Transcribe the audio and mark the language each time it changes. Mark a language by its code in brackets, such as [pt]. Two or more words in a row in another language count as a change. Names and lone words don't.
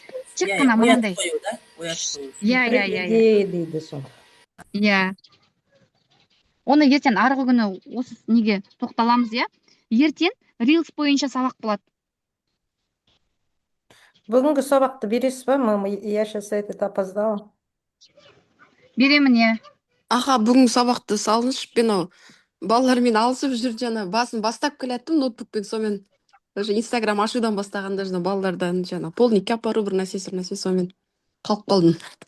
[kk] Тек қана мынандай. Дейді сол. Оны ертең арғы күні осы неге тоқталамыз, ертең Reels бойынша сабақ болады. Бүгінгі сабақты бересіз ба, мама? [ru] Я сейчас это опоздала. [kk] Беремін, Аха, бүгінгі сабақты салыңызшы, мен балалармен алысып жүр, жана басын бастап келеттім ноутбукпен, сонымен даже Instagram ашудан бастағанда жана балалардан жана полникке апару бір нәрсе сонымен қалып қалдым.